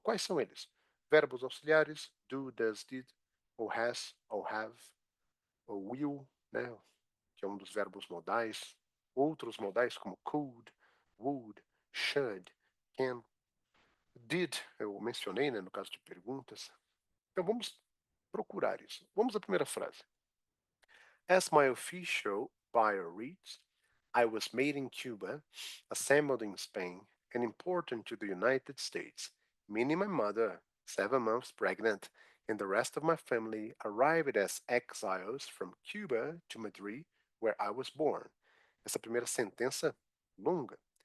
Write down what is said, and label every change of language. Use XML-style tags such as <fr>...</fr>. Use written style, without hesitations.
<pt>Quais são eles? Verbos auxiliares, do, does, did, ou has, ou have, ou will, né, que é um dos verbos modais. Outros modais como could, would, should, can. Did, eu mencionei, né, no caso de perguntas. Então vamos procurar isso. Vamos à primeira frase.</pt> <en>As my official bio reads, I was made in Cuba, assembled in Spain, and imported to the United States, meaning my mother, 7 months pregnant, and the rest of my family arrived as exiles from Cuba to Madrid, where I was born.</en> <pt>Essa primeira sentença longa.</pt>